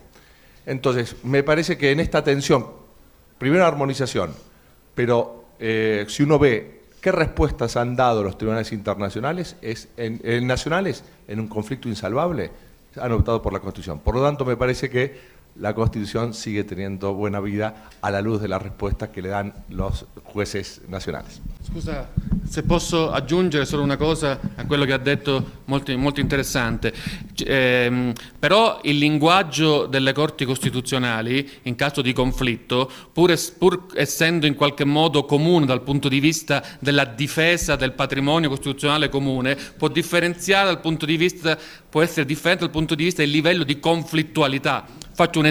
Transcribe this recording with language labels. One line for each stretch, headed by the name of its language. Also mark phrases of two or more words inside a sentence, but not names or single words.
Spanish: Entonces, me parece que en esta tensión, primero armonización, pero si uno ve qué respuestas han dado los tribunales internacionales, nacionales, en un conflicto insalvable, han optado por la Constitución. Por lo tanto, me parece que la Constitución sigue teniendo buena vida a la luz de las respuestas
Italian: che le danno
Spanish: los jueces nazionali.
Italian: Scusa, se posso aggiungere solo una cosa a quello che ha detto, molto interessante. Però il linguaggio delle corti costituzionali in caso di conflitto, pur essendo in qualche modo comune dal punto di vista della difesa del patrimonio costituzionale comune, può differenziare dal punto di vista, può essere differente dal punto di vista del livello di conflittualità.